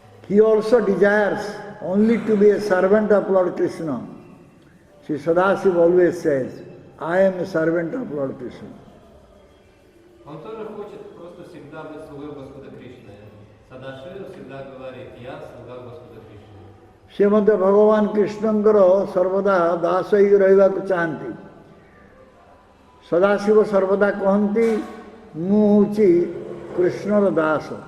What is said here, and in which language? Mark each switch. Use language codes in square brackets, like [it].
[en] He also desires only to be a servant of Lord Krishna. Sri Sadashiva always says, I am a servant of Lord Krishna. [ru] Он тоже хочет просто всегда быть слугой Господа Кришны. Садашива всегда говорит, я слуга Господа Кришны. [or] ସେ ମଧ୍ୟ ଭଗବାନ କୃଷ୍ଣଙ୍କର ସର୍ବଦା ଦାସ ହୋଇ ରହିବାକୁ ଚାହାନ୍ତି. ସଦାଶିବ ସର୍ବଦା କହନ୍ତି, ମୁଁ ହେଉଛି କୃଷ୍ଣର ଦାସ.